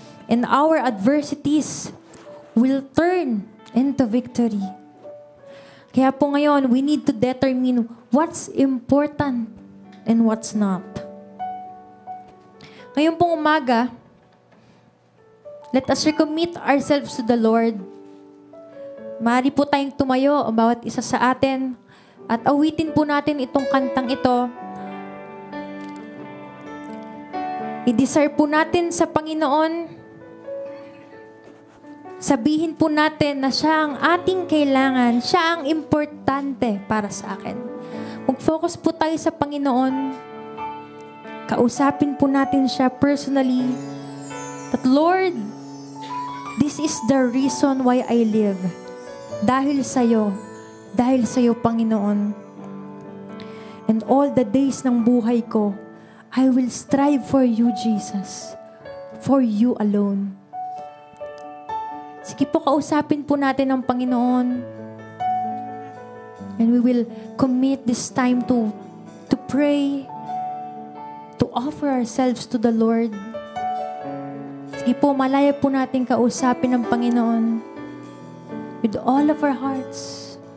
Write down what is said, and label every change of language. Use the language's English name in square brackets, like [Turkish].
[English] And our adversities will turn into victory. [Filipino] Kaya po ngayon, [English] we need to determine what's important and what's not. [Filipino] Ngayon pong umaga, [English] let us recommit ourselves to the Lord. [Filipino] Maaari po tayong tumayo ang bawat isa sa atin at awitin po natin itong kantang ito. I-desire po natin sa Panginoon. Sabihin po natin na siya ang ating kailangan, siya ang importante para sa akin. Mag-focus po tayo sa Panginoon. Kausapin po natin siya personally. [English] That Lord, this is the reason why I live. [Filipino] Dahil sa'yo, Panginoon. [English] And all the days ng buhay ko, I will strive for you, Jesus. For you alone. [Filipino] Sige po, kausapin po natin ang Panginoon. [English] And we will commit this time to pray, to offer ourselves to the Lord. [Filipino] Sige po, malaya po natin kausapin ang Panginoon [English] with all of our hearts.